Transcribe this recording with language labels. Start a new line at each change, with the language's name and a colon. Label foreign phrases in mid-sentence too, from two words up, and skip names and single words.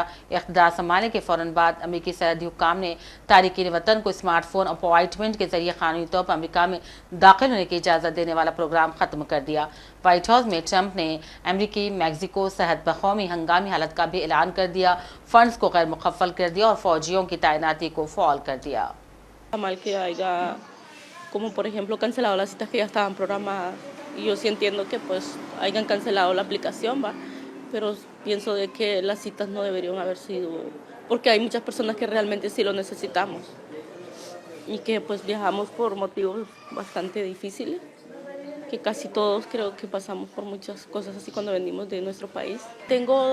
Urdu: اقتدار سنبھالنے کے فوراً بعد امریکی سرحدی حکام نے تارکین وطن کو
English: smart phone appointment
Urdu: کے ذریعے قانونی طور پر امریکہ میں داخل ہونے کی اجازت دینے والا پروگرام ختم کر دیا۔ وائٹ ہاؤس میں ٹرمپ نے امریکی میکسیکو سرحد پر قومی ہنگامی حالت کا بھی اعلان کر دیا، فنڈز کو غیر مقفل کر دیا اور فوجیوں کی تعیناتی کو فعال کر دیا۔
Spanish: Mal que haya, como por ejemplo, cancelado las citas que ya estaban programadas. Y yo sí entiendo que pues hayan cancelado la aplicación, ¿va? Pero pienso de que las citas no deberían haber sido, porque hay muchas personas que realmente sí lo necesitamos y que pues viajamos por motivos bastante difíciles, que casi todos creo que pasamos por muchas cosas así cuando venimos de nuestro país.